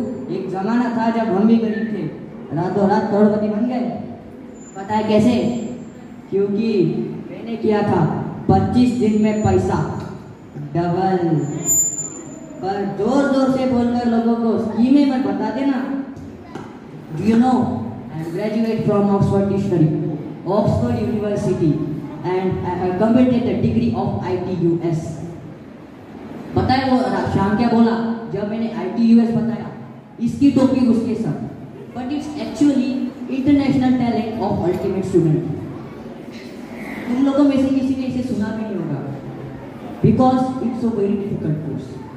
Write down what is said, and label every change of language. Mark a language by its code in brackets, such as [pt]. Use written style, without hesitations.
[hi] एक जमाना था जब हम भी गरीब थे, रातों रात करोड़पति बन गए। पता है कैसे? क्योंकि मैंने किया था 25 दिन में पैसा डबल। पर जोर जोर से बोलकर लोगों को स्कीमें मत बता देना। [en] Do you know, I am graduate from Oxford Dictionary, Oxford University, and I have completed the degree of ITUS. [hi] पता है वो शाम क्या बोला जब मैंने ITUS बताया? इसकी टोपी उसके साथ, [en] but it's actually International Talent of Ultimate Student. [hi] तुम लोगों में से किसी ने इसे सुना भी नहीं होगा, [en] because it's a very difficult course.